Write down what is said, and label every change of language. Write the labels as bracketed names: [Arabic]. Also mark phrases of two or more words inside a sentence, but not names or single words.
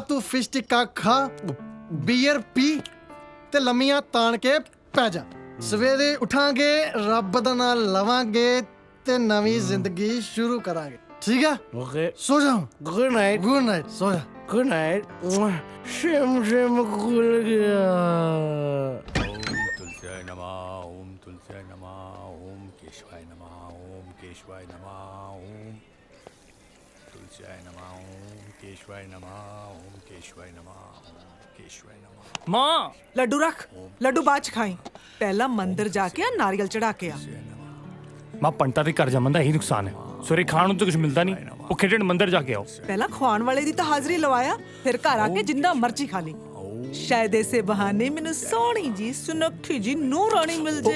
[Punjabi] ਤੂੰ ਫਿਸ਼ ਟਿੱਕਾ ਖਾ, ਬੀਅਰ ਪੀ ਤੇ ਲੰਮੀਆਂ ਤਾਣ ਕੇ ਪੈ ਜਾ। ਸਵੇਰੇ ਉਠਾਂਗੇ, ਰੱਬ ਦਾ ਨਾਮ ਲਵਾਂਗੇ ਤੇ ਨਵੀਂ ਜ਼ਿੰਦਗੀ ਸ਼ੁਰੂ ਕਰਾਂਗੇ। ਠੀਕ ਹੈ? ਓਕੇ, ਸੋ ਜਾ। [English] Good night. Good night, [Punjabi] ਸੋ ਜਾ। [English] Good night. [Punjabi] ਸ਼ਿਮ ਸ਼ਿਮ ਖੁੱਲ ਗਿਆ। [Sanskrit] तुलसी नमः ओम तुलसी नमः ओम केशवाय नमः ओम केशवाय नमः ओम तुलसी नमः ओम केशवाय नमः ओम केशवाय नमः ओम केशवाय नमः। [Hindi] माँ [Punjabi] ਲੱਡੂ ਰੱਖ, ਲੱਡੂ ਬਾਅਦ ਚ ਖਾਈ। ਪਹਿਲਾਂ ਮੰਦਿਰ ਜਾ ਕੇ ਆ, ਨਾਰੀਅਲ ਚੜਾ ਕੇ ਆ। ਮਾਂ ਪੰਟਾ ਦੇ ਘਰ ਜੰਮਣ ਦਾ ਇਹੀ ਨੁਕਸਾਨ ਹੈ, ਸਵੇਰੇ ਖਾਣ ਨੂੰ ਤਾਂ ਕੁਝ ਮਿਲਦਾ ਨਹੀਂ, ਭੁੱਖੇ ਢਿੱਡ ਮੰਦਿਰ ਜਾ ਕੇ ਆਓ। ਪਹਿਲਾਂ ਖਵਾਉਣ ਵਾਲੇ ਦੀ ਤਾਂ ਹਾਜ਼ਰੀ ਲਵਾਇਆ, ਫਿਰ ਘਰ ਆ ਕੇ ਜਿੰਨਾ ਮਰਜ਼ੀ ਖਾ ਲਈ। ਸ਼ਾਇਦ ਇਸੇ ਬਹਾਨੇ ਮੈਨੂੰ ਸੋਹਣੀ ਜੀ ਸੁਨੱਖੀ ਜੀ ਨੂੰਹ ਰਾਣੀ ਮਿਲ ਜੇ।